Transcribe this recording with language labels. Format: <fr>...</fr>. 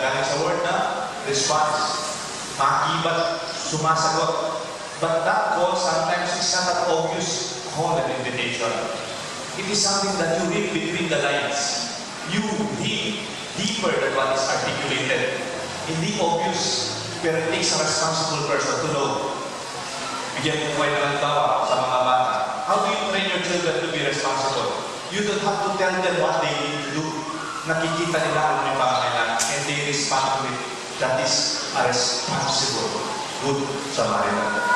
<tl>Galing sa word na response. Makibat, sumasagot.</tl> <en>But that call sometimes is not an obvious call and invitation. It is something that you read between the lines. You read deeper than what is articulated.</en> <tl>Hindi obvious, pero</tl> <en>it takes a responsible person to know.</en> <tl>Bigyan ko kayo ng halimbawa sa mga bata.</tl> <en>How do you train your children to be responsible? You don't have to tell them what they need to do.</en> <tl>Nakikita nila ano yung pangangailangan</tl> <en>and they respond to it. That is a responsible good Samaritan.</en>